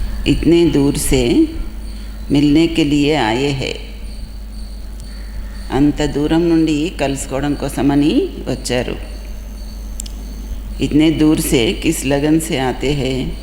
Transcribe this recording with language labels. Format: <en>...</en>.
<hi>इतने दूर से मिलने के लिए आए हैं।</hi> <te>అంత దూరం నుండి కలుసుకోవడం కోసమని వచ్చారు।</te> <hi>इतने दूर से किस लगन से आते हैं।</hi>